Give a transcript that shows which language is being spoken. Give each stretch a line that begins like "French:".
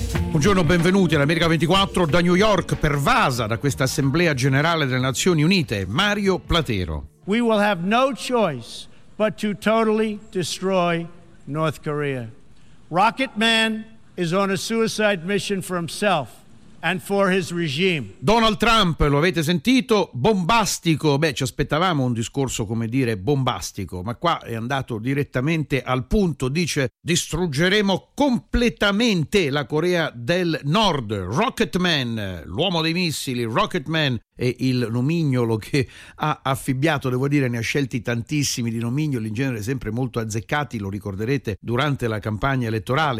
Italian: Buongiorno, benvenuti all'America 24 da New York, pervasa da questa Assemblea Generale delle Nazioni Unite. Mario Platero.
English: We will have no choice but to totally destroy North Korea. Rocket Man is on a suicide mission for himself and for his regime.
Italian: Donald Trump, lo avete sentito, bombastico. Beh, ci aspettavamo un discorso, come dire, bombastico, ma qua è andato direttamente al punto. Dice: distruggeremo completamente la Corea del Nord. Rocket Man, l'uomo dei missili, Rocket Man è il nomignolo che ha affibbiato, devo dire, ne ha scelti tantissimi di nomignoli, in genere sempre molto azzeccati, lo ricorderete, durante la campagna elettorale.